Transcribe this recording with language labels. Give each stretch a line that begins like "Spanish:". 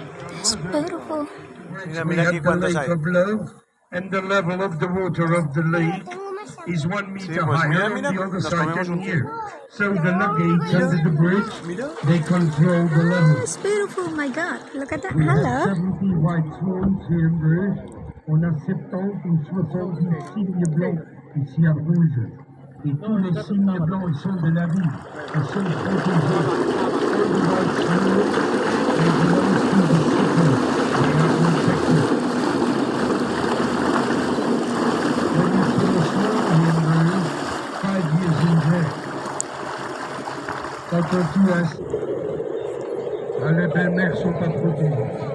English: It's beautiful. We have the lake of love, and the level of the water of the lake is 1 meter higher on the other side than here. So the luggage under the bridge, they control the level. It's beautiful. My God, look at that. We have Hello. 70 white swans here in Bruges.
French: On a 70 ou 70 cygnes blancs ici à Bruges. Et tous les cygnes blancs, ils sont de la ville. Ils sont protégés.
English: All the white swans, they belong to the city. They are protected. When you see a swan here in Bruges, 5 years in jail.
French: Quand on tue les belles-mères sont pas protégées.